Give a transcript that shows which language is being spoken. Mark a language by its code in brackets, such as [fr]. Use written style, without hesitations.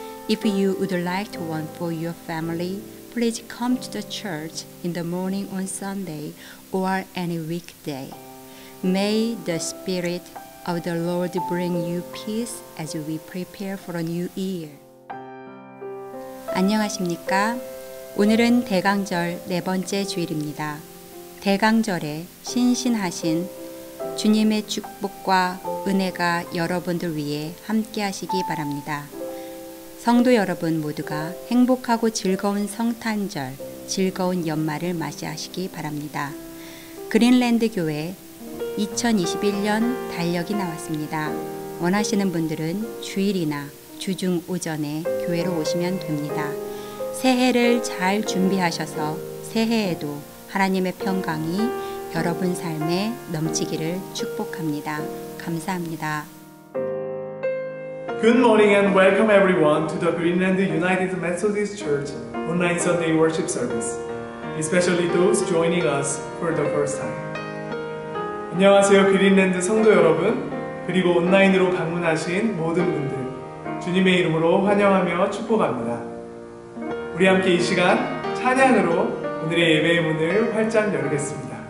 [en] If you would like one for your family, please come to the church in the morning on Sunday or any weekday. May the Spirit of the Lord bring you peace as we prepare for a new year. [ko] 안녕하십니까? 오늘은 대강절 네 번째 주일입니다. 대강절에 신신하신 주님의 축복과 은혜가 여러분들 위해 함께 하시기 바랍니다. 성도 여러분 모두가 행복하고 즐거운 성탄절, 즐거운 연말을 맞이하시기 바랍니다. 그린랜드 교회 2021년 달력이 나왔습니다. 원하시는 분들은 주일이나 주중 오전에 교회로 오시면 됩니다. 새해를 잘 준비하셔서 새해에도 하나님의 평강이 여러분 삶에 넘치기를 축복합니다. 감사합니다. [en] Good morning and welcome everyone to the Greenland United Methodist Church online Sunday worship service, especially those joining us for the first time. [ko] 안녕하세요, 그린랜드 성도 여러분, 그리고 온라인으로 방문하신 모든 분들, 주님의 이름으로 환영하며 축복합니다. 우리 함께 이 시간 찬양으로 오늘의 예배의 문을 활짝 열겠습니다.